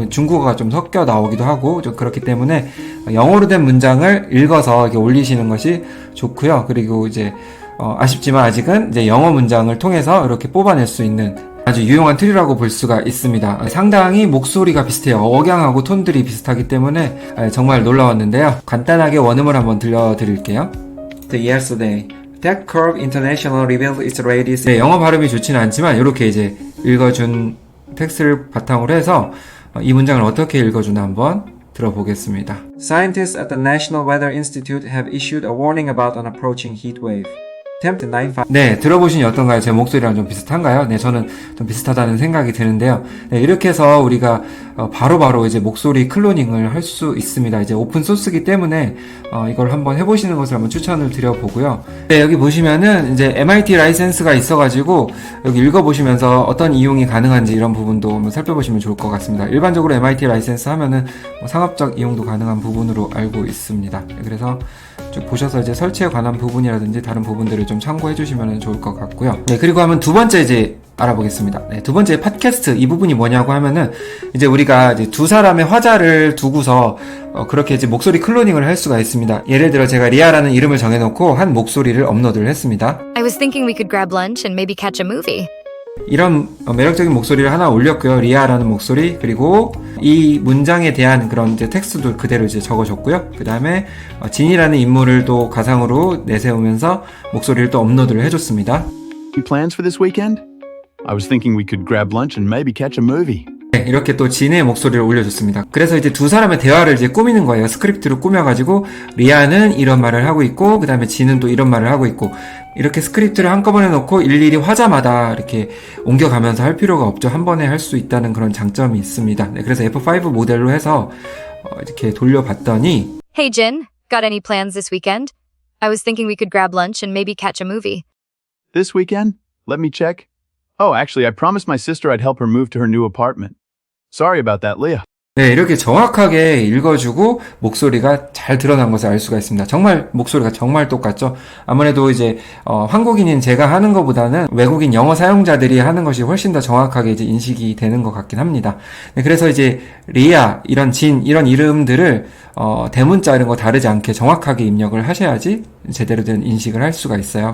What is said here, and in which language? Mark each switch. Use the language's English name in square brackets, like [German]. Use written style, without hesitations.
[Korean] 중국어가 좀 섞여 나오기도 하고 좀 그렇기 때문에 영어로 된 문장을 읽어서 이렇게 올리시는 것이 좋고요. 그리고 이제 아쉽지만 아직은 이제 영어 문장을 통해서 이렇게 뽑아낼 수 있는 아주 유용한 툴이라고 볼 수가 있습니다. 상당히 목소리가 비슷해요. 억양하고 톤들이 비슷하기 때문에 정말 놀라웠는데요. 간단하게 원음을 한번 들려드릴게요. [English] Yesterday, that curve international revealed its radius. [Korean] 네, 영어 발음이 좋지는 않지만 이렇게 이제 읽어준 텍스트를 바탕으로 해서 이 문장을 어떻게 읽어주나 한번 들어보겠습니다. [English] Scientists at the National Weather Institute have issued a warning about an approaching heat wave. [Korean] 네, 들어보시니 어떤가요? 제 목소리랑 좀 비슷한가요? 네, 저는 좀 비슷하다는 생각이 드는데요. 네, 이렇게 해서 우리가 바로바로 이제 목소리 클로닝을 할 수 있습니다. 이제 오픈 소스기 때문에 이걸 한번 해보시는 것을 한번 추천을 드려보고요. 네, 여기 보시면은 이제 MIT 라이센스가 있어가지고 여기 읽어보시면서 어떤 이용이 가능한지 이런 부분도 한번 살펴보시면 좋을 것 같습니다. 일반적으로 MIT 라이센스 하면은 상업적 이용도 가능한 부분으로 알고 있습니다. 네, 그래서 쭉 보셔서 이제 설치에 관한 부분이라든지 다른 부분들을 좀 참고해 주시면 좋을 것 같고요. 네, 그리고 하면 두 번째 이제 알아보겠습니다. 네, 두 번째 팟캐스트 이 부분이 뭐냐고 하면은 이제 우리가 이제 두 사람의 화자를 두고서 그렇게 이제 목소리 클로닝을 할 수가 있습니다. 예를 들어 제가 리아라는 이름을 정해놓고 한 목소리를 업로드를 했습니다. [English] I was thinking we could grab lunch and maybe catch a movie. [Korean] 이런 매력적인 목소리를 하나 올렸고요. 리아라는 목소리, 그리고 이 문장에 대한 그런 이제 텍스트도 그대로 이제 적어줬고요. 그 다음에 진이라는 인물을 또 가상으로 내세우면서 목소리를 또 업로드를 해줬습니다. [English] Any plans for this weekend? I was thinking we could grab lunch and maybe catch a movie. [Korean] 네, 이렇게 또 진의 목소리를 올려줬습니다. 그래서 이제 두 사람의 대화를 이제 꾸미는 거예요. 스크립트로 꾸며가지고 리아는 이런 말을 하고 있고 그 다음에 진은 또 이런 말을 하고 있고 이렇게 스크립트를 한꺼번에 넣고 일일이 화자마다 이렇게 옮겨가면서 할 필요가 없죠. 한 번에 할 수 있다는 그런 장점이 있습니다. 네, 그래서 F5 모델로 해서 이렇게 돌려봤더니 [English] Hey Jin, got any plans this weekend? I was thinking we could grab lunch and maybe catch a movie. This weekend? Let me check. Oh, actually, I promised my sister I'd help her move to her new apartment. Sorry about that, Leah. [Korean] 네, 이렇게 정확하게 읽어주고 목소리가 잘 드러난 것을 알 수가 있습니다. 정말 목소리가 정말 똑같죠. 아무래도 이제 한국인인 제가 하는 것보다는 외국인 영어 사용자들이 하는 것이 훨씬 더 정확하게 이제 인식이 되는 것 같긴 합니다. 네, 그래서 이제 리아, 이런 진, 이런 이름들을 대문자 이런 거 다르지 않게 정확하게 입력을 하셔야지 제대로 된 인식을 할 수가 있어요.